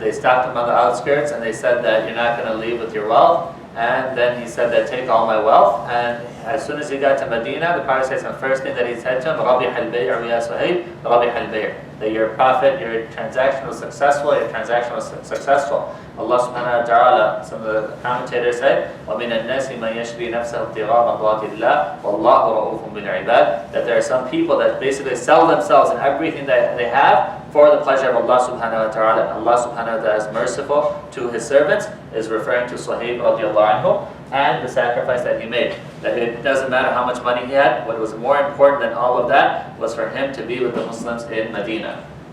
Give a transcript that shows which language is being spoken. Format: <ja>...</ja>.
<en>They stopped him on the outskirts and they said that you're not going to leave with your wealth. And then he said that take all my wealth. And as soon as he got to Medina, the Prophet says the first thing that he said to him, Rabih al-Bayr ya Suhaib, Rabih al-Bayr. That your profit, your transaction was successful, your transaction was successful. Allah subhanahu wa ta'ala, some of the commentators say,</en> <ar>وَمِنَ النَّاسِ مَنْ يَشْرِي نَفْسَهُ ابْتِغَاءَ مَرْضَاتِ اللَّهِ وَاللَّهُ رَءُوفٌ بِالْعِبَادِ.</ar> <en>That there are some people that basically sell themselves and everything that they have for the pleasure of Allah subhanahu wa ta'ala. And Allah subhanahu wa ta'ala is merciful to his servants, is referring to Suhaib radiallahu anhu, and the sacrifice that he made. That it doesn't matter how much money he had, what was more important than all of that was for him to be with the Muslims in Medina.</en>